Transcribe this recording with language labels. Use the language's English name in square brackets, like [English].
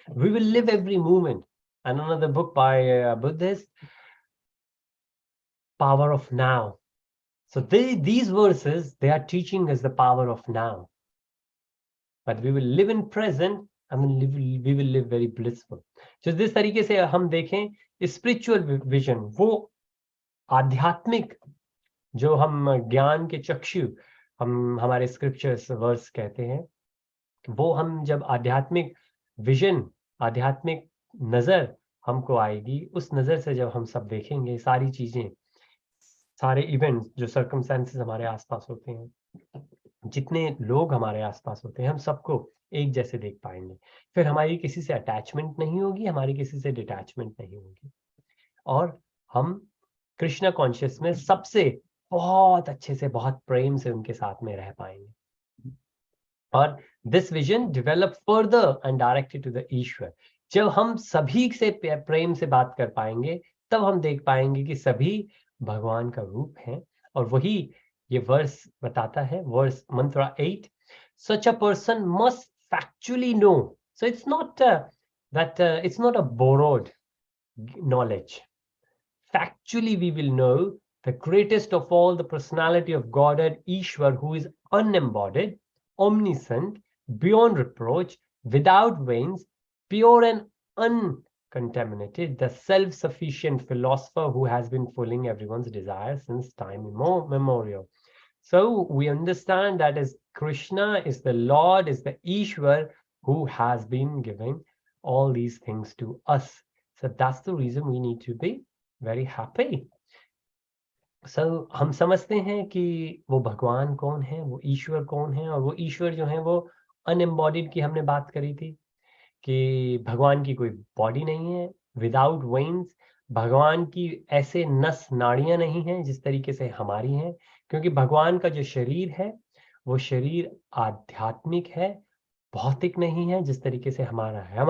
[English] We will live every moment. And another book by a Buddhist, Power of Now. So these verses, they are teaching us the power of now. But we will live in present and we will live very blissful. [Hindi] So जिस तरीके से हम देखें, [English] spiritual vision, [Hindi] वो आध्यात्मिक जो हम ज्ञान के चक्षु हम हमारे स्क्रिप्चर्स वर्स कहते हैं, वो हम जब आध्यात्मिक विजन, आध्यात्मिक नजर हमको आएगी, उस नजर से जब हम सब देखेंगे सारी चीजें, सारे इवेंट्स जो सर्कमस्टेंसेस हमारे आसपास होते हैं, जितने लोग हमारे आसपास होते हैं, हम सबको एक जैसे देख पाएंगे. फिर हमारी किसी से अटैचमेंट नहीं होगी, हमारी किसी से डिटैचमेंट नहीं होगी, और हम कृष्णा कॉन्शियस में सबसे बहुत अच्छे से, बहुत प्रेम से उनके साथ में रह पाएंगे. [English] और this vision develop further and directed to the Ishwar. [Hindi] जब हम सभी से प्रेम से बात कर पाएंगे, तब हम देख पाएंगे कि सभी भगवान का रूप है. और वही ये वर्स बताता है, वर्स मंत्र 8, [English] such a person must factually know. So it's not it's not a borrowed knowledge. Factually we will know the greatest of all, the personality of Godhead, Ishwar, who is unembodied, omniscient, beyond reproach, without veins, pure and uncontaminated, the self-sufficient philosopher who has been fulfilling everyone's desires since time immemorial. So we understand that is Krishna, is the Lord, is the Ishwar who has been giving all these things to us. So that's the reason we need to be very happy. [Hindi] So हम समझते हैं कि वो भगवान कौन है, वो ईश्वर कौन है, और वो ईश्वर जो है वो अनएम्बॉडीड की हमने बात करी थी कि भगवान की कोई बॉडी नहीं है, विदाउट वेन्स. भगवान की ऐसे नस नाड़ियां नहीं हैं जिस तरीके से हमारी हैं, क्योंकि भगवान का जो शरीर है वो शरीर आध्यात्मिक है, भौतिक नहीं है जिस तरीके से हमारा है.